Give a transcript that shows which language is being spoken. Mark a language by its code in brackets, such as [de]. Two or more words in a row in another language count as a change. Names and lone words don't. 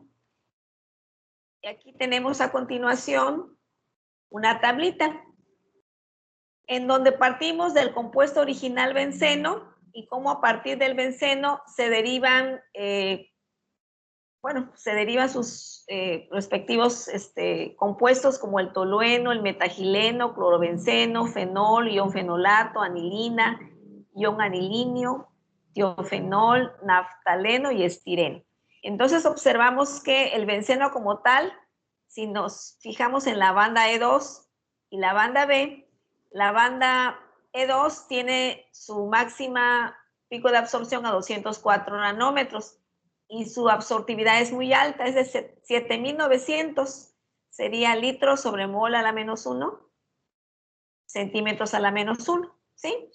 [es] Y aquí tenemos a continuación una tablita en donde partimos del compuesto original benceno y cómo a partir del benceno se derivan, bueno, se derivan sus respectivos compuestos como el tolueno, el metagileno, clorobenceno, fenol, ion fenolato, anilina, ion anilinio, tiofenol, naftaleno y estireno. Entonces observamos que el benceno como tal, si nos fijamos en la banda E2 y la banda B, la banda E2 tiene su máxima pico de absorción a 204 nanómetros y su absortividad es muy alta, es de 7900, sería litros sobre mol a la -1, centímetros a la -1, ¿sí?